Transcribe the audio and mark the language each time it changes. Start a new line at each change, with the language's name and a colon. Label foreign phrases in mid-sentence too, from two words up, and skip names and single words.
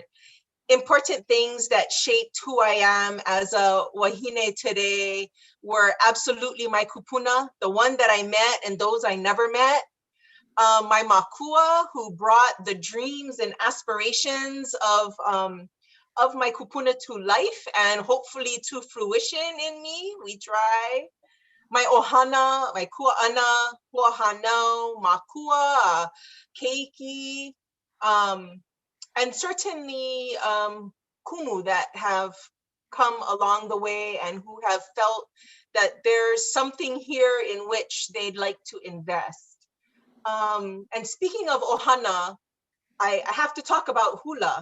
English: Important things that shaped who I am as a wahine today were absolutely my kupuna, the one that I met and those I never met. my makua, who brought the dreams and aspirations of my kupuna to life and hopefully to fruition in me. We try.
Hawaiian: My ʻOhana, my kuaʻana, huahānau, makua, keiki,
English: and certainly kumu that have come along the way and who have felt that there's something here in which they'd like to invest. And speaking of ʻOhana, I have to talk about hula.